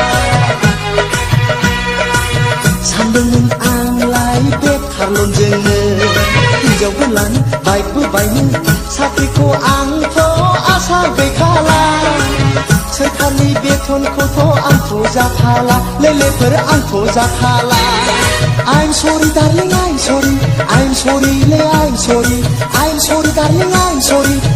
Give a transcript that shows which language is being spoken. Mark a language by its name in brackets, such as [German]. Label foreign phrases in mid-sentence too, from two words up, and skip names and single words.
[Bodo] सानदोंमोन आंलाय बेखारल' जोंनो हिनजावबो लानो बाइकबो बायनो साख्रिखौ आंथ' आसा गैखाला सोरखारनि बेथनखौथ' आंखौ जाखाला लेलेफोर आंखौ जाखाला [English] I'm sorry darling I'm sorry I'm sorry darling I'm sorry